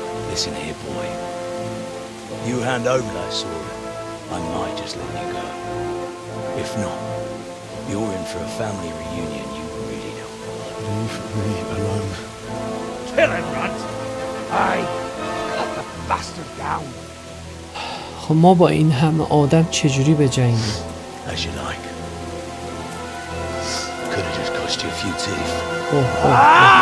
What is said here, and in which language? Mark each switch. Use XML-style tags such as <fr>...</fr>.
<en>Listen here, boy. You hand over that sword, I might just let you go. If not, you're in for a family reunion you really don't want. Leave me alone. Kill him, Runt! Aye, cut the bastard down.</en> <fa>خب ما با این همه آدم چجوری به جنگیم؟</fa> <en>As you like. Could have just cost you a few teeth.</en>